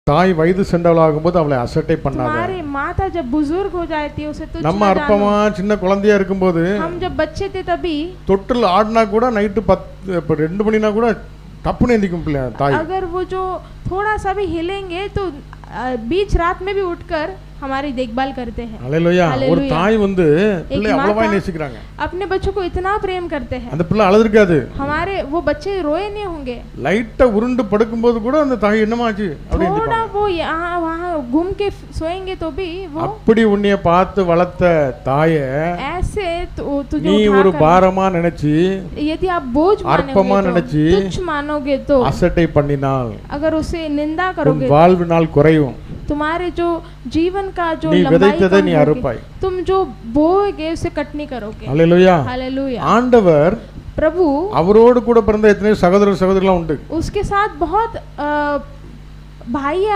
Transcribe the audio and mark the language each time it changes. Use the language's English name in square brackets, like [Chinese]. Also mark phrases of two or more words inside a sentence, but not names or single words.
[Tamil] தாய் வயது சென்றவளாகும்போது அவளை அசட்டை பண்ணாத. [Hindi] तुम्हारी माता जब बुजुर्ग हो जाती है उसे तुच्छ [Tamil] நம்ம [Hindi] न [Tamil] அற்பமா [Hindi] जानो। [Tamil] சின்ன குழந்தையா இருக்கும்போது [Hindi] हम जब बच्चे थे तभी [Tamil] தொட்டில் ஆடினா கூட நைட்டு 2 மணினா கூட டப்புன்னு எந்திக்கும் பிள்ளை தாய். [Hindi] अगर वो जो थोड़ा सा भी हिलेंगे तो बीच रात में भी उठकर हमारी देखभाल करते हैं। [Tamil] ஹல்லேலூயா. ஒரு हालेलुया। தாய் வந்து பிள்ளை [Hindi] एक [Tamil] அவ்வளவா [Hindi] माता [Tamil] நேசிக்கிறாங்க. [Hindi] अपने बच्चों को इतना प्रेम करते हैं, [Tamil] அந்த பிள்ளை அழுதுருக்காது. [Hindi] हमारे वो बच्चे रोए नहीं होंगे। [Tamil] லைட்டா உருண்டு படுக்கும்போது கூட அந்த தாய் என்னமாச்சு அப்படி [Hindi] थोड़ा [Tamil] எந்திப்பாங்க. [Hindi] वो यहाँ वहाँ घूम के सोएंगे तो भी वो [Tamil] அப்படி உன்னைய பார்த்து வளர்த்த தாயை [Hindi] ऐसे तुझे [Tamil] நீ ஒரு [Hindi] उठाकर [Tamil] பாரமா நினைச்சு [Hindi] यदि आप बोझ [Tamil] அற்பமா [Hindi] मानोगे [Tamil] நினைச்சு [Hindi] तो तुच्छ मानोगे तो [Tamil] அசட்டை பண்ணினால் [Hindi] अगर उसे निंदा [Tamil] உன் [Hindi] करोगे [Tamil] வாழ்வினால் குறையும். [Hindi] तुम्हारे जो जीवन का जो [Tamil] நீ [Hindi] लंबाई [Tamil] விதைத்ததை [Hindi] कम [Tamil] நீ [Hindi] होगी, [Tamil] அறுப்பாய். [Hindi] तुम जो बोओगे उसे कटनी करोगे। [Tamil] ஹல்லேலூயா. [Hindi] हालेलुया। [Tamil] ஆண்டவர் [Hindi] प्रभु [Tamil] அவரோடு கூட பிறந்த எத்தனை சகோதரர் சகோதரிலாம் உண்டு. [Hindi] उसके साथ बहुत भाई